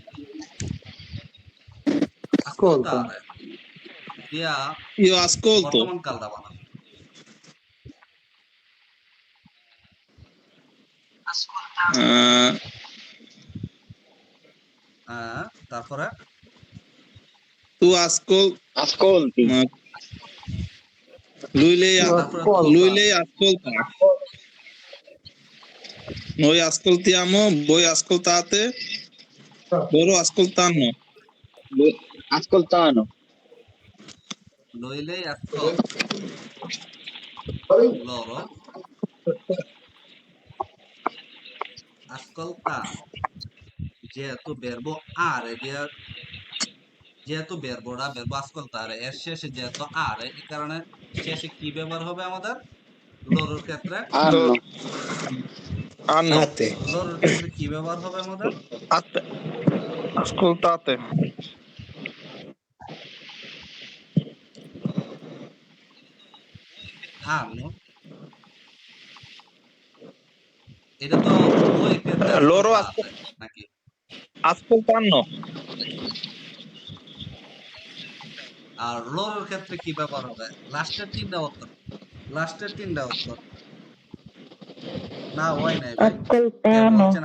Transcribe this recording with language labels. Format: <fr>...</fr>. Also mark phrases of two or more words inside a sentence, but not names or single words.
<bn>আজকাল তারে দিয়া</bn> <it>Io ascolto.</it> <bn>বর্তমান কালটা বানান। Eh, হ্যাঁ, তারপরে</bn> <it>tu ascolti.</it> <bn>তারপরে</bn> <it>Lui lei ascolta. Noi ascoltiamo, voi ascoltate, loro ascoltano. ascoltano লইলেই loro ascoltano,</it> <bn>যেহেতু verb are দিয়া, যেহেতু verb ascoltare এর শেষে যেহেতু are, এই কারণে শেষে কি ব্যবহার হবে আমাদের লরোর ক্ষেত্রে?</bn> <it>hanno Hanno.</it> <bn>লরোর ক্ষেত্রে কি ব্যবহার হবে আমাদের?</bn> <it>Ascoltate. hanno।</it> <bn>এটা তো উভয় ক্ষেত্রে</bn> <it>Loro ascoltate নাকি? ascoltano.</it> <bn>আর লরোর ক্ষেত্রে কি ব্যবহার হবে? লাস্টের তিনটা উত্তর, না হয় নাই ভাই, কে বলছেন</bn>